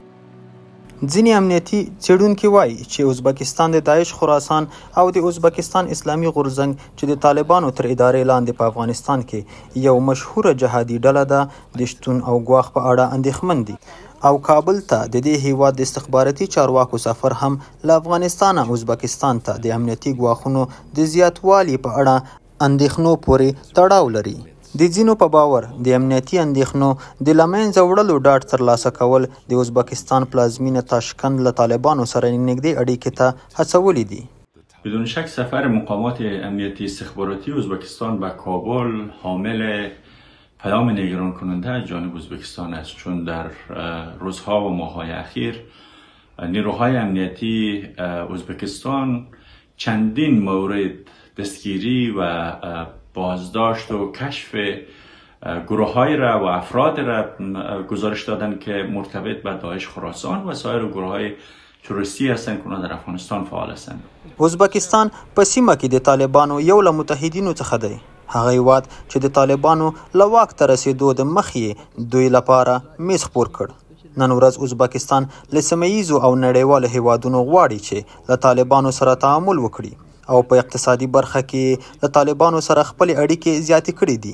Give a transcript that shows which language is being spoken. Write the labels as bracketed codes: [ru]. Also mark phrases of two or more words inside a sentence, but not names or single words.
[ps] ځینې امنیتي څېړونکي وایي چې ازبکستان د داعش خراسان او د ازبکستان اسلامي غورځنګ چې د طالبانو تر ادارې لاندې په افغانستان کې یو مشهوره جهادي ډله ده د شتون او ګواښ په اړه اندېښمن دي او کابل ته د دې هیواد د استخباراتي چارواکو سفر هم له افغانستان ازبکستان ته د امنیتي ګواښونو د زیاتوالي په اړه اندېښنو پورې تړاو لري. د ځینو په باور د امنیتي اندېښنو د له منځه وړلو ډاډ ترلاسه کول د ازبکستان پلازمینه تاشکند له طالبانو سره نږدې اړیکې ته هڅولي دي. [fa] بدون شک سفر مقامات امنیتی استخباراتی ازبکستان به کابل حامل پیام نگران کننده از جانب ازبکستان است، چون در روزها و ماه‌های اخیر نیروهای امنیتی ازبکستان چندین مورد دستگیری و بازداشت و کشف گروه‌های را و افراد را گزارش دادند که مرتبط به داعش خراسان و سایر گروه‌های تروریستی هستند که در افغانستان فعال هستند. [ps] ازبکستان په سیمه کې د طالبانو یو له متحدینو څخه دی. هغه هیواد چې د طالبانو له واک ته رسېدو د مخې دوی لپاره میز خپور کړ. نن ورځ ازبکستان له سیمهییزو او نړیوالو هیوادونو غواړي چې له طالبانو سره تعامل وکړي او په اقتصادي برخه کې له طالبانو سره خپل اړیکې زیاتې کړې دي.